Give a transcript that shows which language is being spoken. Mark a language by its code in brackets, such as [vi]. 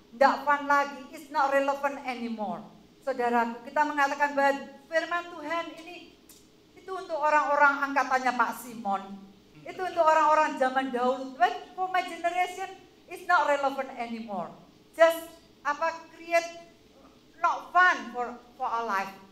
[id] Tidak fun lagi, [en] it's not relevant anymore. [id] Saudaraku, kita mengatakan bahwa firman Tuhan ini itu untuk orang-orang angkatannya Pak Simon. Itu untuk orang-orang zaman dahulu. [en] But for my generation, it's not relevant anymore. Just create not fun for our life.